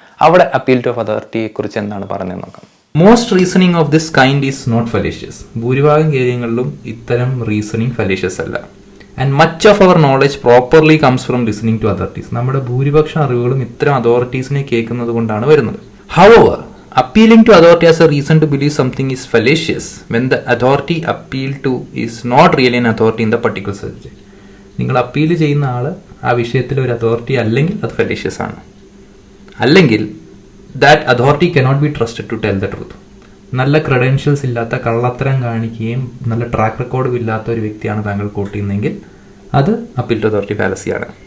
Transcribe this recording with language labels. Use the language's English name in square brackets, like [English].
[Malayalam] അവിടെ appeal to അതോറിറ്റിയെ കുറിച്ച് എന്താണ് പറഞ്ഞത് നോക്കാം. [English] Most reasoning of this kind is not fallacious. [Malayalam] ഭൂരിഭാഗം കാര്യങ്ങളിലും ഇത്തരം റീസണിങ് ഫലേഷ്യസ് അല്ല. [English] And much of our knowledge properly comes from listening to authorities. [Malayalam] നമ്മുടെ ഭൂരിപക്ഷം അറിവുകളും ഇത്തരം അതോറിറ്റീസിനെ കേൾക്കുന്നത് കൊണ്ടാണ് വരുന്നത്. [English] However, appealing to authority as a reason to believe something is fallacious when the authority appealed to is not really an authority in the particular subject. [Malayalam] നിങ്ങൾ appeal ചെയ്യുന്ന ആൾ ആ വിഷയത്തിൽ ഒരു അതോറിറ്റി അല്ലെങ്കിൽ അത് ഫെലേഷ്യസ് ആണ്. അല്ലെങ്കിൽ [English] That authority cannot be trusted to tell the truth. [Malayalam] നല്ല ക്രെഡൻഷ്യൽസ് ഇല്ലാത്ത, കള്ളത്തരം കാണിക്കുകയും നല്ല ട്രാക്ക് റെക്കോർഡും ഇല്ലാത്ത ഒരു വ്യക്തിയാണ് താങ്കൾ കോട്ട് ചെയ്യുന്നതെങ്കിൽ അത് അപ്പീൽ ടു അതോറിറ്റി ഫാലസിയാണ്.